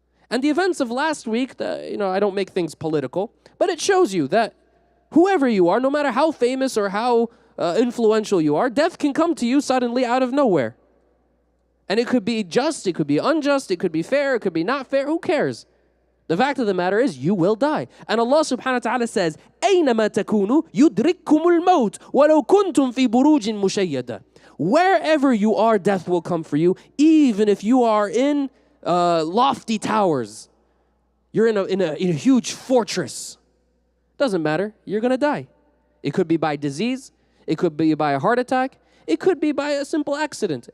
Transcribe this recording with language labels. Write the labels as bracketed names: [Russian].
[English] And the events of last week, I don't make things political, but it shows you that whoever you are, no matter how famous or how influential you are, death can come to you suddenly out of nowhere. And it could be just, it could be unjust, it could be fair, it could be not fair, who cares? The fact of the matter is, you will die. And Allah subhanahu wa ta'ala says, [Arabic] أَيْنَمَا تَكُونُوا يُدْرِككُمُ الْمَوْتِ وَلَوْ كُنْتُمْ فِي بُرُوجٍ مُشَيَّدَةٍ. [English] Wherever you are, death will come for you, even if you are in lofty towers. You're in a huge fortress. Doesn't matter. You're going to die. It could be by disease. It could be by a heart attack. It could be by a simple accident.